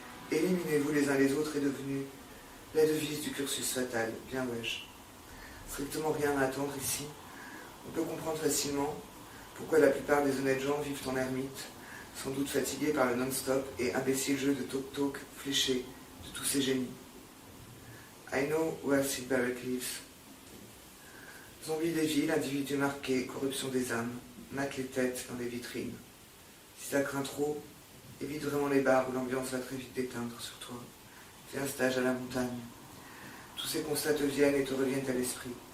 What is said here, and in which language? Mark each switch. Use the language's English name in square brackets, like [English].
[French] Éliminez-vous les uns les autres est devenue la devise du cursus fatal. Bien wesh. Strictement rien à attendre ici. On peut comprendre facilement pourquoi la plupart des honnêtes gens vivent en ermite, sans doute fatigués par le non-stop et imbécile jeu de talk-talk fléché de tous ces génies. [English] I know where Sid Barrett lives. [French] Zombies des villes, individus marqués, corruption des âmes, matent les têtes dans les vitrines. Si ça craint trop, évite vraiment les bars où l'ambiance va très vite déteindre sur toi. Fais un stage à la montagne. Tous ces constats te viennent et te reviennent à l'esprit.